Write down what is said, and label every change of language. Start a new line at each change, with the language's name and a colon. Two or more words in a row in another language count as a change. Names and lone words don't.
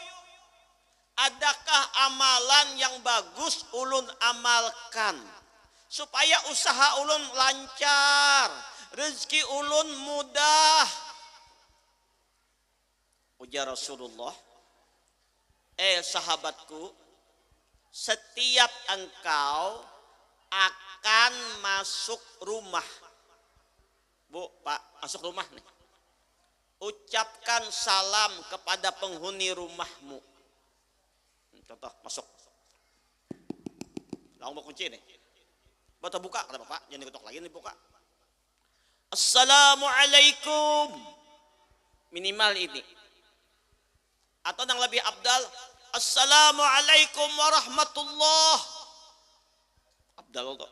Banjar: Adakah amalan yang bagus ulun amalkan supaya usaha ulun lancar, rezeki ulun mudah?
Indonesian: Ujar Rasulullah, sahabatku, setiap engkau akan masuk rumah, Bu, Pak, masuk rumah nih, ucapkan salam kepada penghuni rumahmu. Contoh, masuk. Langsung mau kunci nih. Bata buka, kata Bapak, jangan diketok lagi nih, buka. Assalamualaikum. Minimal ini. Atau yang lebih abdal,
Arabic: السلام عليكم ورحمة الله.
Indonesian: Abdal tuh.